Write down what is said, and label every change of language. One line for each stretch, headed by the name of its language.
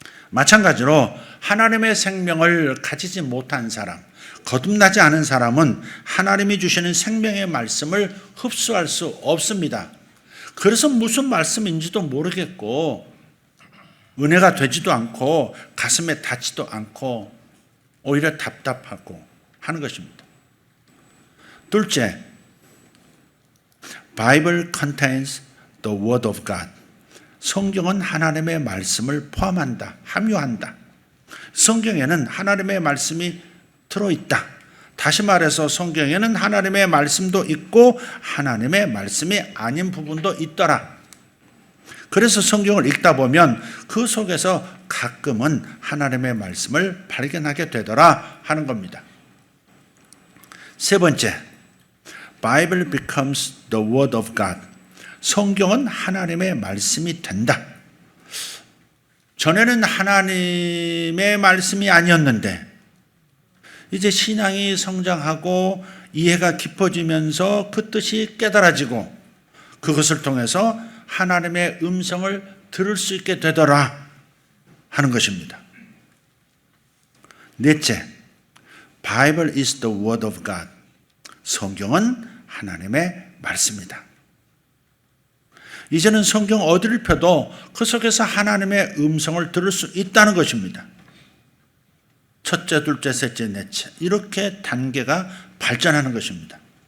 Korean: 마찬가지로 하나님의 생명을 가지지 못한 사람, 거듭나지 않은 사람은 하나님이 주시는 생명의 말씀을 흡수할 수 없습니다. 그래서 무슨 말씀인지도 모르겠고 은혜가 되지도 않고 가슴에 닿지도 않고 오히려 답답하고 하는 것입니다. 둘째,
English: Bible contains the word of God.
Korean: 성경은 하나님의 말씀을 포함한다, 함유한다. 성경에는 하나님의 말씀이 들어있다. 다시 말해서 성경에는 하나님의 말씀도 있고 하나님의 말씀이 아닌 부분도 있더라. 그래서 성경을 읽다 보면 그 속에서 가끔은 하나님의 말씀을 발견하게 되더라 하는 겁니다. 세 번째,
English: Bible becomes the word of God.
Korean: 성경은 하나님의 말씀이 된다. 전에는 하나님의 말씀이 아니었는데 이제 신앙이 성장하고 이해가 깊어지면서 그 뜻이 깨달아지고 그것을 통해서 하나님의 음성을 들을 수 있게 되더라 하는 것입니다. 넷째,
English: Bible is the word of God.
Korean: 성경은 하나님의 말씀이다. 이제는 성경 어디를 펴도 그 속에서 하나님의 음성을 들을 수 있다는 것입니다. 첫째, 둘째, 셋째, 넷째 이렇게 단계가 발전하는 것입니다.